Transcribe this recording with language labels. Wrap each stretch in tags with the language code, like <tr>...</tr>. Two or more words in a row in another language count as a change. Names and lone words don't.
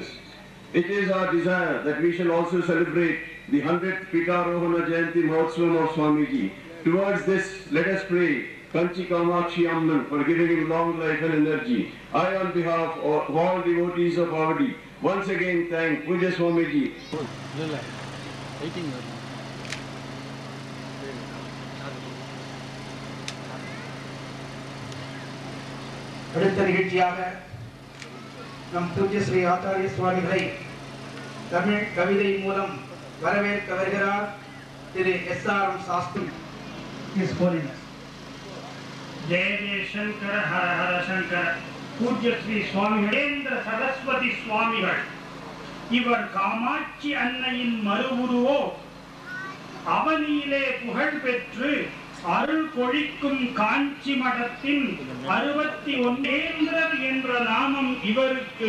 <en>It is our desire that we shall also celebrate the 100th Pitarohana Jayanti Mahotsavam of Swamiji. Towards this, let us pray Kanchi Kamakshi Amman for giving him long life and energy. I, on behalf of all devotees of Avadi, once again thank Puja Swamiji.</en> <ta>அடுத்த நிகழ்ச்சியாக நம் பூஜ்ய ஸ்ரீ ஆச்சாரிய சுவாமிகளை தமிழ் கவிதை மூலம் வரவேற்க வருகிறார் திரு SRM சாஸ்திரி.</ta> <en>His Holiness.</en> <sa>जय जय शंकर हर हर शंकर.</sa> <ta>पूज्य श्री स्वामी जयेन्द्र सरस्वती स्वामिகள் இவர் காமாட்சி அன்னையின் மறுவுருவோ அவனியிலே புகழ் பெற்று அருள் பொழிக்கும் காஞ்சி மடத்தின் 61 என்ற நாமம் இவருக்கு.</ta>